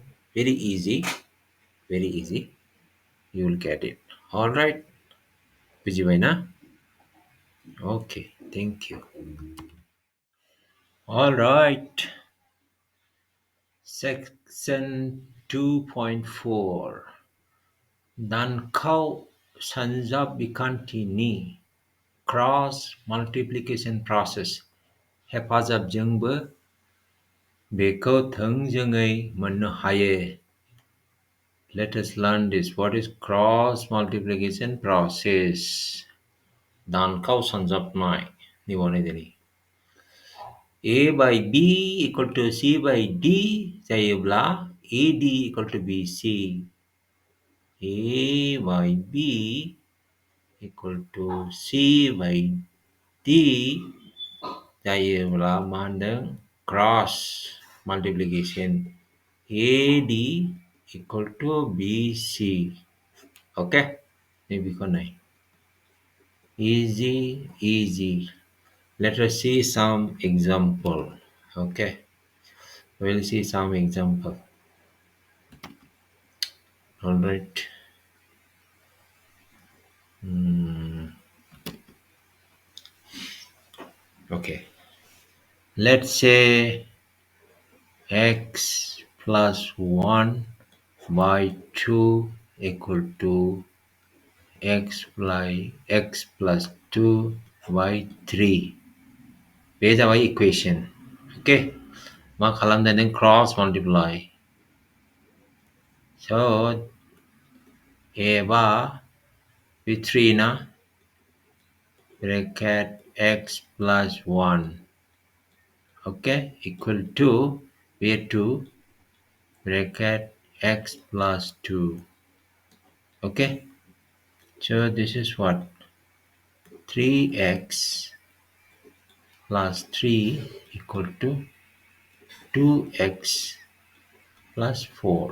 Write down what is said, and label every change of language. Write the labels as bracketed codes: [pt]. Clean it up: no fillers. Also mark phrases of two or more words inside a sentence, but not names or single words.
[en] Very easy. Very easy. You will get it. All right. Busy by now? Okay. Thank you. All right. Section 2.4 [brx] Dan kau sanjab-bikanti [en] cross multiplication process [brx] हेफाजाबजोंबो बेखौ थोंजोङै मोननो हायो. [en] Let us learn this. What is cross multiplication process? [brx] दानखौ सानजाबनाय निबावनायनि [en] A by B equal to C by D [brx] जायोब्ला [en] AD equal to BC. A by B equal to C by D [brx] जायोब्ला मा होनदों [en] cross multiplication AD equal to BC. Okay? नैबेखौ नाय. Easy. Let us see some example. Okay? We'll see some example. All right. Okay. Let's say x plus 1 by 2 equal to x plus 2 by 3. [brx] बे जाबाय equation. Okay. मा खालामदों नों [en] cross multiply. [brx] So एबा बे 3 ना [en] bracket x plus 1. Okay, equal to where 2 bracket x plus 2. Okay, so this is what 3x plus 3 equal to 2x plus 4.